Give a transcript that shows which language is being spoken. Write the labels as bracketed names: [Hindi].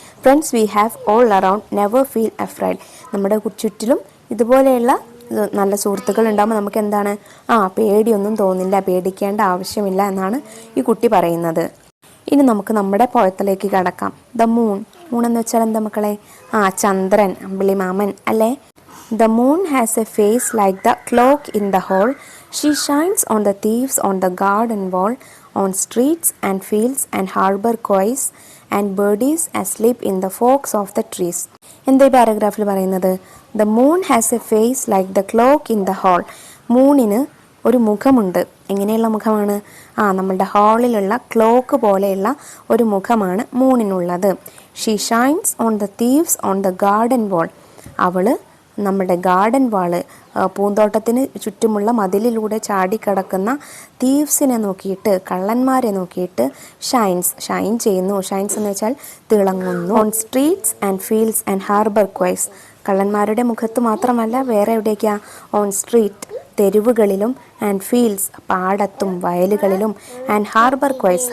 [English] Friends we have all around never feel afraid. [Malayalam] നമ്മുടെ ചുറ്റിലും ഇതുപോലെയുള്ള നല്ല സുഹൃത്തുക്കൾ ഉണ്ടാകുമ്പോൾ നമുക്ക് എന്താണ്? പേടിയൊന്നും തോന്നില്ല, പേടിക്കേണ്ട ആവശ്യമില്ല എന്നാണ് ഈ കുട്ടി പറയുന്നത്. ഇനി നമുക്ക് നമ്മുടെ പോയത്തിലേക്ക് കടക്കാം. The moon. മൂൺ എന്ന് വെച്ചാൽ എന്താ മക്കളെ? ചന്ദ്രൻ, അമ്പിളിമാമൻ അല്ലേ. [English] The moon has a face like the clock in the hall. She shines on the thieves on the garden wall, on streets and fields and harbor quays and birdies asleep in the forks of the trees. [Malayalam] എന്താ ഈ പാരഗ്രാഫിൽ പറയുന്നത്? [English] The moon has a face like the clock in the hall. [Malayalam] മൂണിന് ഒരു മുഖമുണ്ട്. എങ്ങനെയുള്ള മുഖമാണ്? നമ്മളുടെ ഹാളിലുള്ള clock പോലെയുള്ള ഒരു മുഖമാണ് മൂണിനുള്ളത്. [English] She shines on the thieves on the garden wall. [Malayalam] അവള് നമ്മുടെ ഗാർഡൻ വാള്, പൂന്തോട്ടത്തിന് ചുറ്റുമുള്ള മതിലിലൂടെ ചാടിക്കടക്കുന്ന തീവ്സിനെ നോക്കിയിട്ട്, കള്ളന്മാരെ നോക്കിയിട്ട് ഷൈൻ ചെയ്യുന്നു. ഷൈൻസ് എന്ന് വെച്ചാൽ തിളങ്ങുന്നു. [English] On streets and fields and harbour quays. [Malayalam] കള്ളന്മാരുടെ മുഖത്ത് മാത്രമല്ല, വേറെ എവിടേക്കാ? [English] on street, [Malayalam] തെരുവുകളിലും, [English] and fields, [Malayalam] പാടത്തും വയലുകളിലും, [English] And harbour quays.